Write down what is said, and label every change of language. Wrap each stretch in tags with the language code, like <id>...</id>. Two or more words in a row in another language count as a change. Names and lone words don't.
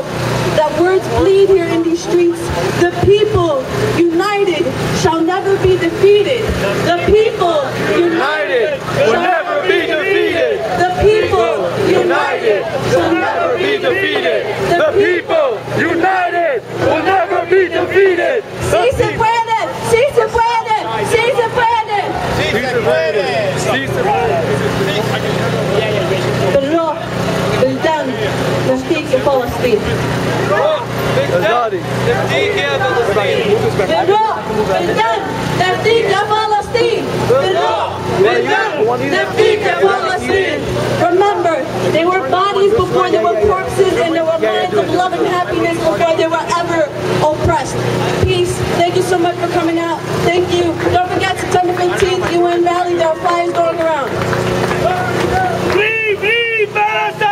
<en>That words bleed here in these streets. The people united shall never be defeated. The people united will never be defeated. The people United will never be defeated. The people united will never be defeated.</en> <es>Sí se puede, sí se puede, sí se puede. Sí se puede.</es> <ar>بالروح بالدم نفديك يا فلسطين. بالروح بالدم نفديك يا فلسطين. بالروح بالدم نفديك يا فلسطين. بالروح بالدم نفديك يا فلسطين.</ar> <en>Remember, they were bodies before they were corpses, and they were minds of love and happiness before they were ever oppressed. Peace. Thank you so much for coming out. Thank you. Don't forget September 15th, UN rally. There are flyers going around. Free, free Palestine!</en>